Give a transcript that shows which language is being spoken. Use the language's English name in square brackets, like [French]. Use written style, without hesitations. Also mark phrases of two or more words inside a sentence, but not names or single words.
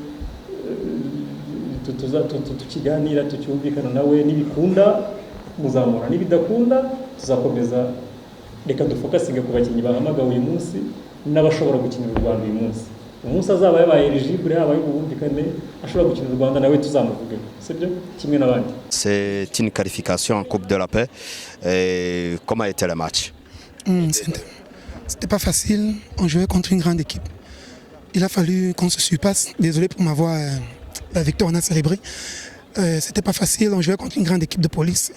[Kinyarwanda] tukiganira tucyumvikana nawe nibikunda muzamura nibidakunda tuzakomeza reka dufokasinge ku bakinnyi bahamagawe uyu munsi n'abashobora gukinira u Rwanda uyu munsi umunsi azaba yabaye eligible yabaye ubumvikane ashobora gukinira u Rwanda nawe tuzamuvuge sibyo kimwe n'abandi. [French] C'est une qualification en Coupe de la Paix. Comment était le match? C'était pas facile, on jouait contre une grande équipe. Il a fallu qu'on se surpasse. Désolé pour ma voix, la victoire on a célébré. C'était pas facile, on jouait contre une grande équipe de police.